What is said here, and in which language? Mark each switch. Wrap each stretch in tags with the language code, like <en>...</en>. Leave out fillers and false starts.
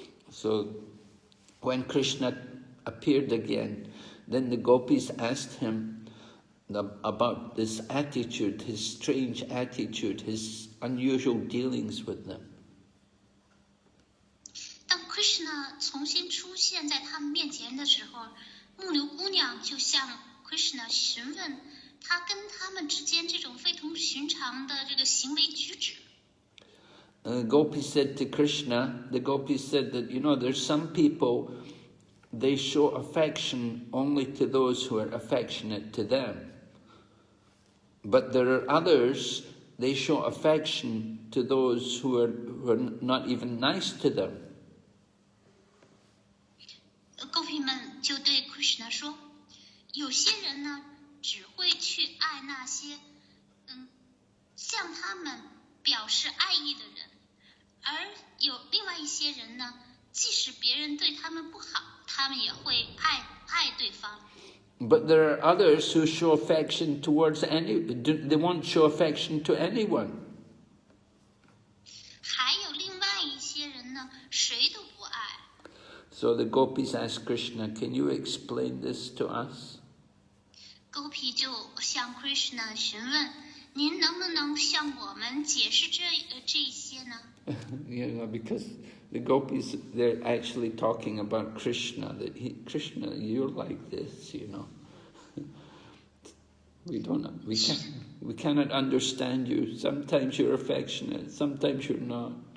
<en>So when Krishna appeared again, then the gopis asked him about this attitude, his strange attitude, his unusual dealings with them.</en> <zh>当 Krishna 重新出现在他们面前的时候，牧牛姑娘就向 Krishna 询问他跟他们之间这种非同寻常的这个行为举止。</zh> <en>The gopis said to Krishna, the gopis said that, there's some people, they show affection only to those who are affectionate to them. But there are others, they show affection to those who are not even nice to them.</en> <zh>狗皮们就对 Krishna 说，有些人呢只会去爱那些向他们表示爱意的人，而有另外一些人呢，即使别人对他们不好，他们也会爱对方。</zh> <en>But there are others who show affection towards they won't show affection to anyone.</en> <zh>还有另外一些人呢，谁都不爱。</zh> <en>So the gopis asked Krishna, can you explain this to us?</en> <zh>狗皮就向 Krishna 询问，您能不能向我们解释这些呢？</zh> <en>Because the gopis, they're actually talking about Krishna, that Krishna, you're like this, We cannot understand you. Sometimes you're affectionate, sometimes you're not.</en>